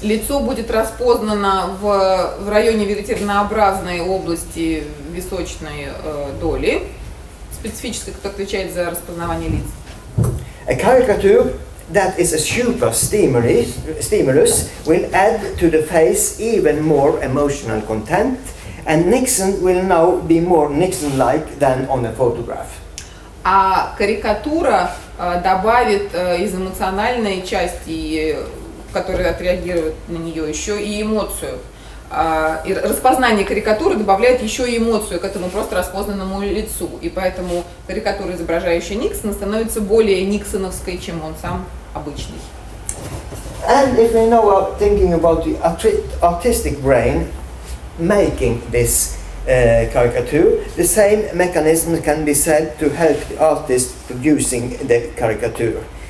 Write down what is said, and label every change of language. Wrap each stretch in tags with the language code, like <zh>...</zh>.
<ru>Лицо будет распознано в районе веретенообразной области височной доли, специфической, которая отвечает за распознавание лиц.</ru> <en>A caricature that is a super stimulus will add to the face even more emotional content, and Nixon will now be more Nixon-like than on a photograph.</en> <ru>А карикатура добавит из эмоциональной части, которая отреагирует на нее, еще и эмоцию. И распознание карикатуры добавляет еще и эмоцию к этому просто распознанному лицу. И поэтому карикатура, изображающая Никсона, становится более никсоновской, чем он сам обычный.</ru> <en>And if we now are thinking about the artistic brain making this caricature, the same mechanism can be said to help the artist producing the caricature.</en>